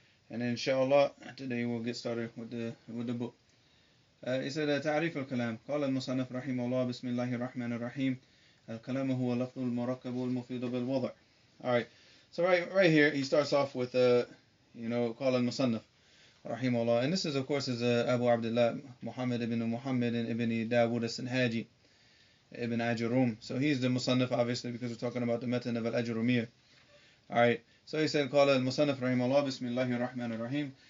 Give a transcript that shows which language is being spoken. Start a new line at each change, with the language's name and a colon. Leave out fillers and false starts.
English: And inshallah, today we'll get started with the book. It said,
Arabic: تعريف الكلام. قال المصنف رحمه الله بسم الله الرحمن الرحيم. الكلام هو لفظ المركب والمفيد بالوضع.
English: Alright, so right here, he starts off with,
Arabic: قال المصنف
English: rahimahullah. And this is, of course, Abu Abdullah Muhammad ibn ibn Dawood as-Sinhaji ibn Ajrum. So he's the Musannaf, obviously, because we're talking about the matan of Al-Ajrumiyyah. Alright, so he said,
Arabic: قال المصنف
English: rahimahullah, Bismillahir Rahmanir Rahim.